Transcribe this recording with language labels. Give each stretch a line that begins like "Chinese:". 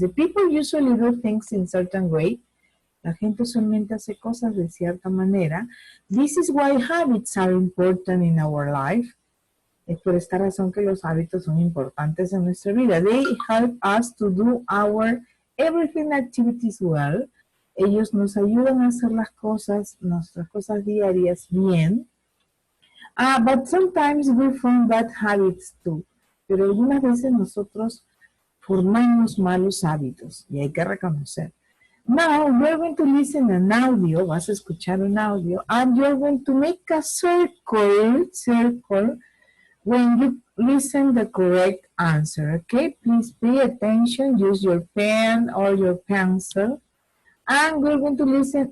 English: The people usually do things in certain way.
Spanish: La gente usualmente hace cosas de cierta manera.
English: This is why habits are important in our life.
Spanish: Es por esta razón que los hábitos son importantes en nuestra vida.
English: They help us to do our everything activities well.
Spanish: Ellos nos ayudan a hacer las cosas, nuestras cosas diarias bien.
English: But sometimes we form bad habits too.
Spanish: Pero algunas veces nosotros formamos malos hábitos y hay que reconocer.
English: Now we're going to listen an audio,
Spanish: vas a escuchar un audio,
English: and you're going to make a circle when you listen the correct answer, okay? Please pay attention, use your pen or your pencil, and we're going to listen.